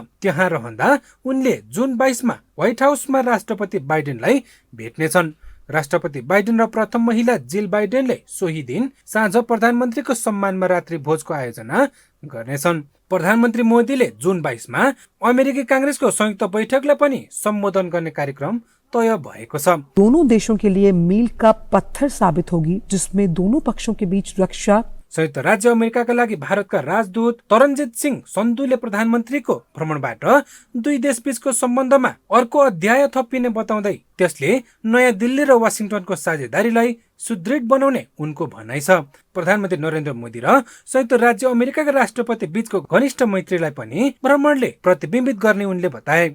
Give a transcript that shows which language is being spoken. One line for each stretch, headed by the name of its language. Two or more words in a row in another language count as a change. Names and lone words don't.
Nepali: त्यहाँ रहँदा उनले जुन 22मा व्हाइट हाउसमा राष्ट्रपति बाइडेनलाई भेट्नेछन्। राष्ट्रपति बाइडेन र प्रथम महिला जिल बाइडेनले सोही दिन साँझ प्रधानमन्त्रीको सम्मानमा रात्रि भोजको आयोजना गर्नेछन्। प्रधानमन्त्री मोदीले जुन 22मा अमेरिकी कांग्रेसको संयुक्त बैठकलाई पनि सम्बोधन गर्ने कार्यक्रम तय भएको छ।
Hindi: दोनों देशों के लिए मील का पत्थर साबित होगी, जिसमें दोनों पक्षों के बीच रक्षा।
Nepali: संयुक्त राज्य अमेरिकाका लागि भारतका राजदूत तरनजित सिंह सन्धुले प्रधानमन्त्रीको भ्रमणबाट दुई देशबीचको सम्बन्धमा अर्को अध्याय थपिने बताउँदै त्यसले नयाँ दिल्ली र वाशिंटनको साझेदारीलाई सुदृढ बनाउने उनको भनाइ छ। प्रधानमन्त्री नरेन्द्र मोदी र संयुक्त राज्य अमेरिकाका राष्ट्रपति बीचको घनिष्ठ मैत्रीलाई पनि भ्रमणले प्रतिबिम्बित गर्ने उनले बताए।